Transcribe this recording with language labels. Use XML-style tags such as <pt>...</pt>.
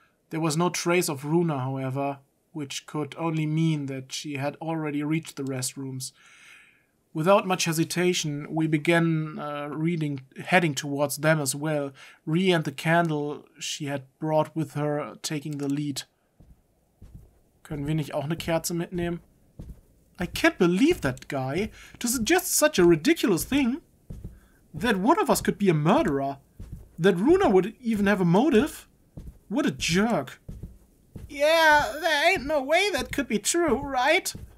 <en>There was no trace of Runa, however, which could only mean that she had already reached the restrooms. Without much hesitation, we began heading towards them as well, Rie and the candle she had brought with her taking the lead.</en> <de>Können wir nicht auch eine Kerze mitnehmen?</de> <en>I can't believe that guy, to suggest such a ridiculous thing. That one of us could be a murderer. That Runa would even have a motive. What a jerk. Yeah, there ain't no way that could be true, right?</en>